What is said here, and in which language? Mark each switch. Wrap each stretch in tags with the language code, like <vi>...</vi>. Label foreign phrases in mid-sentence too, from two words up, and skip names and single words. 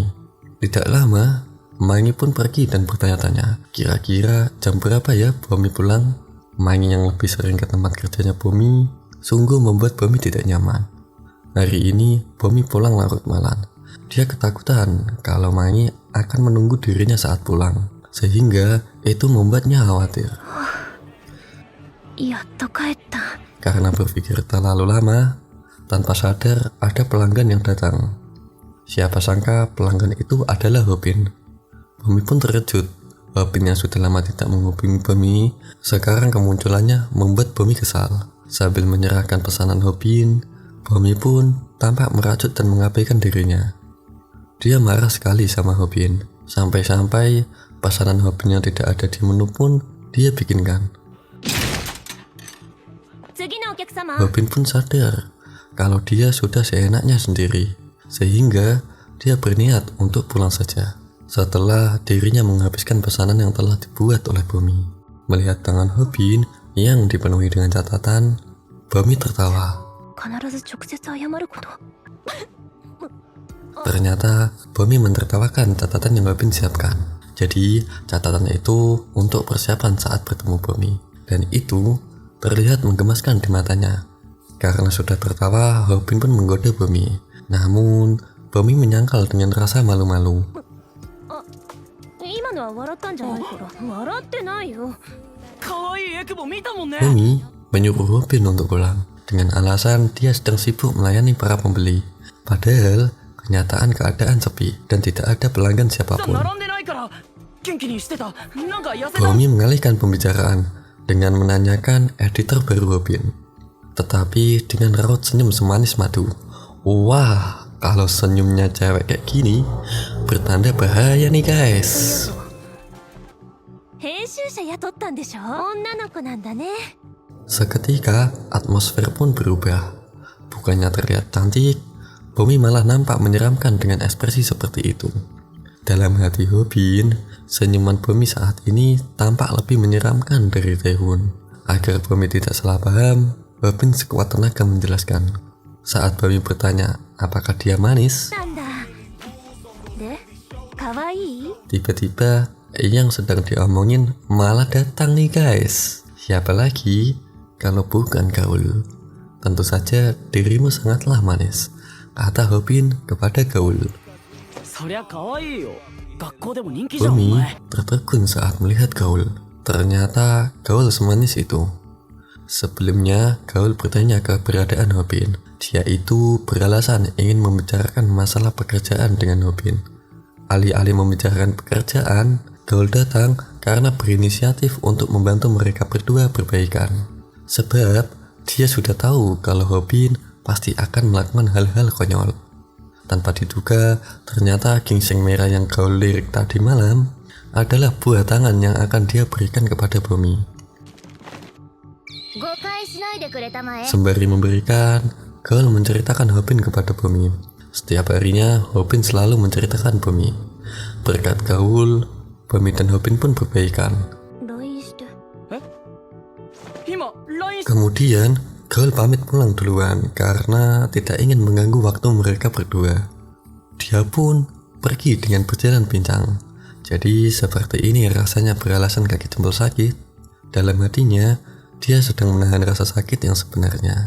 <id>Tidak lama, Mangi pun pergi dan bertanya-tanya, kira-kira jam berapa ya Bomi pulang? Mangi yang lebih sering ke tempat kerjanya Bomi sungguh membuat Bomi tidak nyaman. Hari ini, Bomi pulang larut malam. Dia ketakutan kalau Mangi akan menunggu dirinya saat pulang, sehingga itu membuatnya khawatir.</id> <ja>やっと帰った。</ja> <id>Karena berpikir terlalu lama, tanpa sadar ada pelanggan yang datang. Siapa sangka pelanggan itu adalah Hobin. Bomi pun terkejut. Hobin yang sudah lama tidak menghubungi Bomi, sekarang kemunculannya membuat Bomi kesal. Sambil menyerahkan pesanan Hobin, Bomi pun tampak merajut dan mengabaikan dirinya. Dia marah sekali sama Hobin, sampai-sampai pesanan Hobin yang tidak ada di menu pun dia bikinkan.</id> <ja>次のお客様。</ja> <id>Hobin pun sadar kalau dia sudah seenaknya sendiri, sehingga dia berniat untuk pulang saja. Setelah dirinya menghabiskan pesanan yang telah dibuat oleh Bomi. Melihat tangan Hobin yang dipenuhi dengan catatan, Bomi tertawa.</id> <ja>必ず直接謝ること。</ja> <id>Ternyata Bomi menertawakan catatan yang Hobin siapkan. Jadi catatannya itu untuk persiapan saat bertemu Bomi. Dan itu terlihat menggemaskan di matanya. Karena sudah tertawa, Hobin pun menggoda Bomi. Namun Bomi menyangkal dengan rasa malu-malu.</id> <ja>今のは笑ったんじゃないから。笑ってないよ。可愛いエクボ見たもんね。</ja> <id>Bomi menyuruh Hobin untuk pulang dengan alasan dia sedang sibuk melayani para pembeli. Padahal kenyataan keadaan sepi dan tidak ada pelanggan siapapun.</id> <ja>並んでないから元気にしてた。なんか痩せた。</ja> <id>Bomi mengalihkan pembicaraan dengan menanyakan editor baru Hobin. Tetapi dengan raut senyum semanis madu. Wah, kalau senyumnya cewek kayak gini, bertanda bahaya nih guys.</id> <ja>編集者雇ったんでしょ。女の子なんだね。</ja> <id>Seketika atmosfer pun berubah. Bukannya terlihat cantik, Bomi malah nampak menyeramkan dengan ekspresi seperti itu. Dalam hati Hobin, senyuman Bomi saat ini tampak lebih menyeramkan dari Taehoon. Agar Bomi tidak salah paham, Hobin sekuat tenaga menjelaskan. Saat Bomi bertanya apakah dia manis,</id> <ja>なんだ。で、可愛い？</ja> <id>tiba-tiba yang sedang diomongin malah datang nih guys. Siapa lagi kalau bukan Gaul? Tentu saja dirimu sangatlah manis, kata Hobin kepada Gaul.</id> <ja>そりゃ可愛いよ。学校でも人気じゃんお</ja> <id>Bomi</id> <ja>前。</ja> <id>tertegun saat melihat Gaul. Ternyata Gaul semanis itu. Sebelumnya Gaul bertanya keberadaan Hobin. Dia itu beralasan ingin membicarakan masalah pekerjaan dengan Hobin. Alih-alih membicarakan pekerjaan, Gaul datang karena berinisiatif untuk membantu mereka berdua berbaikan. Sebab dia sudah tahu kalau Hobin pasti akan melakukan hal-hal konyol. Tanpa diduga, ternyata ginseng merah yang Gaul lirik tadi malam adalah buah tangan yang akan dia berikan kepada Bomi.</id> <ja>誤解しないでくれたまえ。</ja> <id>Sembari memberikan, Gaul menceritakan Hobin kepada Bomi. Setiap harinya, Hobin selalu menceritakan Bomi. Berkat Gaul, Bomi dan Hobin pun berbaikan.</id> <ja>LINE して。今 LINE し</ja> <id>Kemudian, Gaul pamit pulang duluan karena tidak ingin mengganggu waktu mereka berdua. Dia pun pergi dengan berjalan pincang. Jadi seperti ini rasanya beralasan kaki jempol sakit. Dalam hatinya, dia sedang menahan rasa sakit yang sebenarnya.</id>